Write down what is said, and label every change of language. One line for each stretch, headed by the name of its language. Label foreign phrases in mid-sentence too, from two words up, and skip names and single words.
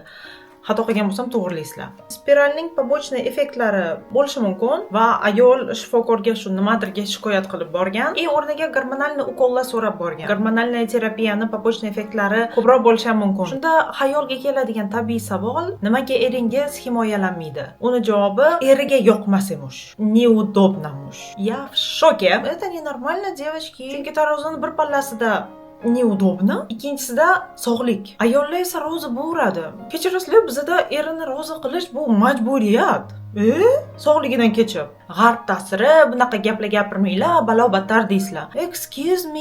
Uzbek: Xato qilgan bo'lsam to'g'rilaysizlar. Spiralning побочный effektlari bo'lishi mumkin va ayol shifokorga shu nimadirga shikoyat qilib borgan. O'rniga gormonalni ukollar so'rab borgan. Gormonalniy terapiyani побочный effektlari ko'proq bo'lishi mumkin. Shunda xayolga keladigan tabiiy savol, nimaga eringiz himoyalanmaydi? Uni javobi eriga yoqmas emish.
Russian: Неудобно emish. Я в шоке. Это ненормально, девочки.
Uzbek: Chunki tarozini bir pallasida neudobno, ikkinchisida sog'lik. Ayollar esa rozi bo'ladi. Kechirasizlar, bizda erini rozi qilish bu majburiyat. Sog'ligidan kechib, g'arb ta'siri, bunaqa gaplar gapirmanglar, balo battar deysizlar.
English: Excuse me.